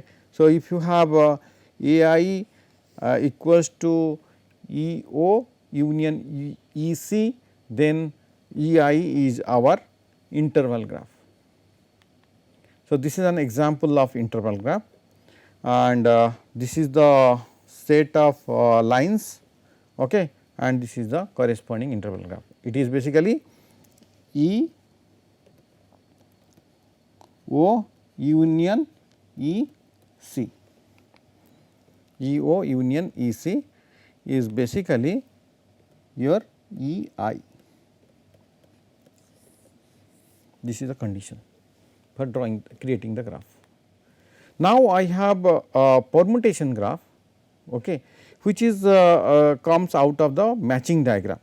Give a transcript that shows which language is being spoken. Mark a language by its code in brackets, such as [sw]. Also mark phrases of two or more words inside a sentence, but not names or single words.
[en] So, if you have A I equals to E O union E C, then E I is our interval graph. So, this is an example of interval graph, and this is the set of lines, okay, and this is the corresponding interval graph. It is basically E O union E C. E O union E C is basically your E I. This is the condition for creating the graph. Now, I have a permutation graph, okay, which is comes out of the matching diagram.